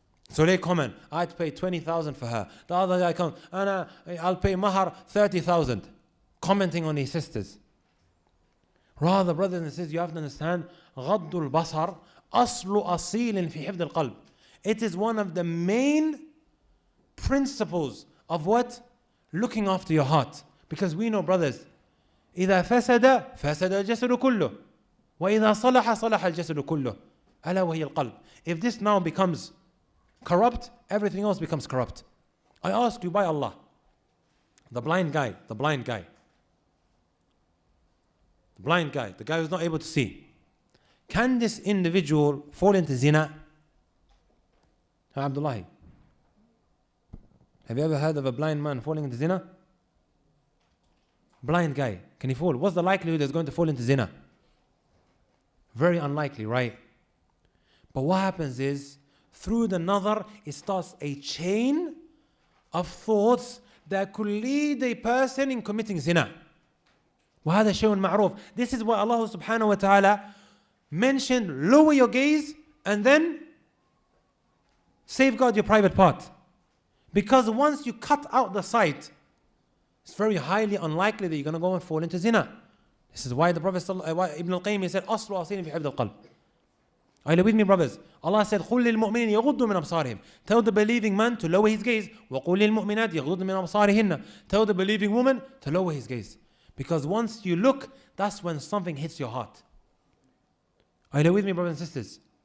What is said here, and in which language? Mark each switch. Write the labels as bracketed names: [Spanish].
[English] So they comment, I'd pay 20,000 for her. The other guy comes, I'll pay mahar 30,000. Commenting on his sisters. Rather, brothers and sisters, you have to understand, [Arabic] غض البصر أصل أصيل في حفظ القلب. [English] It is one of the main principles of what? Looking after your heart. Because we know, brothers, [Arabic] إذا فسد الجسد كله وإذا صلح الجسد كله ألا وهي القلب. [English] If this now becomes corrupt, everything else becomes corrupt. I ask you by Allah, the blind guy, the guy who's not able to see, can this individual fall into zina? Abdullah, have you ever heard of a blind man falling into zina? Blind guy, can he fall? What's the likelihood he's going to fall into zina? Very unlikely, right? But what happens is, through the nazar, it starts a chain of thoughts that could lead a person in committing zina. [Arabic] وهذا شيء معروف. [English] This is why Allah subhanahu wa ta'ala mentioned lower your gaze and then safeguard your private part. Because once you cut out the sight, it's very highly unlikely that you're going to go and fall into zina. This is why the Prophet Ibn al-Qayyim, he said, [Arabic] أصل أصيل في حفظ القلب. [English] Are you with me, brothers? Allah said, [Arabic] قُلْ لِلْمُؤْمِنِينَ يَغُضُّوا مِنْ أَبْصَارِهِمْ. [English] Tell the believing man to lower his gaze. [Arabic] وَقُلْ لِلْمُؤْمِنَاتِ يَغُضُّوا مِنْ أَبْصَارِهِنَّ. [English] Tell the believing woman to lower his gaze. Because once you look, that's when something hits your heart. Are you with me, brothers and sisters?